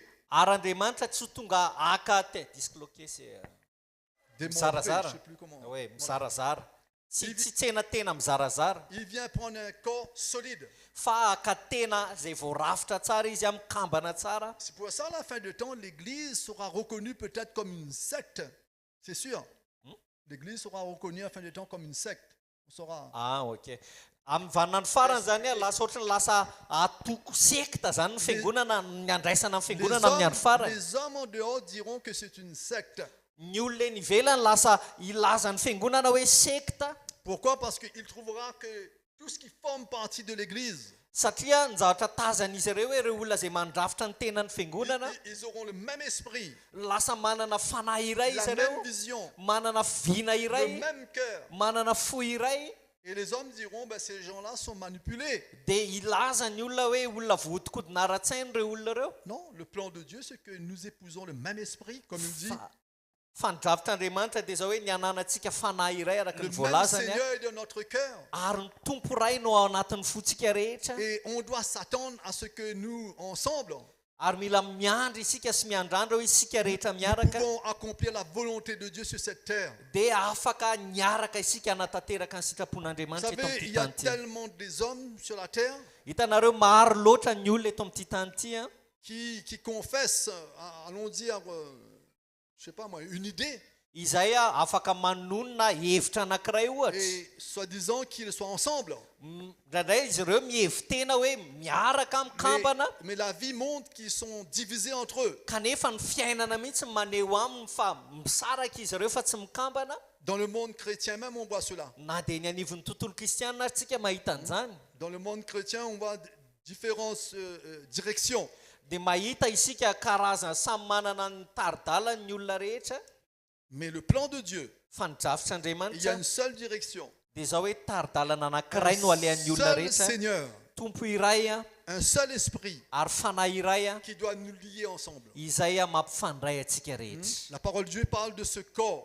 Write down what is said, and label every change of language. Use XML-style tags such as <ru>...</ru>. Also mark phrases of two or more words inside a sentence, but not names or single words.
<mg>Ary Andriamanitra tsy ho tonga aka</mg> <fr>disloqué c'est démembré, je ne</fr> <mg>mizarazara.</mg> <fr>sais plus comment.</fr> <mg>Hoe mizarazara. Tsy tsena tena mizarazara.</mg> <fr>Il vient prendre un corps solide.</fr> <mg>Fa aka tena izay voarafitra tsara izy amin'ny kambana tsara.</mg> <fr>C'est pour ça, à la fin de temps, l'Église sera reconnue peut-être comme une secte. C'est sûr. L'Église sera reconnue à la fin de temps comme une secte. On saura. Ah, ok.</fr> <mg>Amin'ny vanona ny farany zany lasa ohatry ny lasa atoko sekta zany ny fiangonana ny andraisana amin'ny fiangonana amin'ny andro farany.</mg> <fr>Les hommes en dehors diront que c'est une secte.</fr> <mg>Ny olona ny ivelany lasa ilaza ny fiangonana hoe sekta.</mg> <fr>Pourquoi? Parce qu'il trouvera que tout ce qui forme partie de l'Église,</fr> <mg>Satria ny zavatra tazan'izy ireo hoe ireo olona izay mandrafitra ny tenany fiangonana</mg> <fr>ils auront le même esprit,</fr> <mg>lasa manana fanahy iray</mg> <fr>la</fr> <mg>izy</mg> <fr>même</fr> <mg>ireo,</mg> <fr>vision,</fr> <mg>manana vina</mg> <fr>le</fr> <mg>iray,</mg> <fr>même cœur.</fr> <mg>manana fo iray.</mg> <fr>Et les hommes diront, ben, ces gens-là sont manipulés.</fr> <mg>Dia ilaza ny olona hoe olona vohodikodirana ara-tsainy ireo olona ireo.</mg> <fr>Non, le plan de Dieu, c'est que nous épousons le même esprit, comme il dit.</fr> <mg>Fa ny dravitr'Andriamanitra dia zao hoe ny ananantsika fanahy iray araka</mg> <fr>Le</fr> <mg>ny</mg> <fr>même</fr> <mg>voalazany</mg> <fr>Seigneur est dans notre cœur.</fr> <mg>ary ny tompo ray no ao anatin'ny fotsika rehetra.</mg> <fr>Et on doit s'attendre à ce que nous, ensemble,</fr> <mg>ary mila miandry isika sy miandrandra hoe isika rehetra</mg> <fr>nous</fr> <mg>miaraka</mg> <fr>pouvons accomplir la volonté de Dieu sur cette terre.</fr> <mg>dia afaka niaraka isika hanatanteraka ny</mg> <fr>Vous</fr> <mg>sitrapon'andriamanitra eto</mg> <fr>savez,</fr> <mg>amin'ity</mg> <fr>il y a</fr> <mg>tany ity</mg> <fr>tellement des hommes sur la terre</fr> <mg>hitanareo maro loatra ny olona eto amin'ity tany ity a</mg> <fr>qui confessent, allons dire, je sais pas moi, une idée,</fr> <mg>izay a afaka manonona hevitra anankiray ohatra</mg> <fr>et soi-disant qu'ils soient ensemble.</fr> <mg>ndraindray izy ireo mihevitena hoe miaraka mikambana</mg> <fr>Mais la vie montre qu'ils sont divisés entre eux.</fr> <mg>kanefa ny fiainana mihitsy maneho aminy fa misaraka izy ireo fa tsy mikambana</mg> <fr>Dans le monde chrétien même, on voit cela.</fr> <mg>na dia ny anivon'ny tontolo kristianina ary tsika mahita an'izany</mg> <fr>Dans le monde chrétien, on voit différentes directions.</fr> <mg>dia mahita isika karazana samy manana ny taridalany ny olona rehetra</mg> <fr>Mais le plan de Dieu,</fr> <mg>fa ny drafitra</mg> <fr>il y a</fr> <mg>andriamanitra</mg> <fr>une seule direction.</fr> <mg>dia zao hoe taridalana anankiray no alehan'ny</mg> <fr>Un</fr> <mg>olona</mg> <fr>seul</fr> <mg>rehetra</mg> <fr>Seigneur,</fr> <mg>tompo iray a</mg> <fr>un seul esprit</fr> <mg>ary fanahy iray a</mg> <fr>qui doit nous lier ensemble.</fr> <mg>izay a mampifandray atsika rehetra</mg> <fr>La parole de Dieu parle de ce corps.</fr>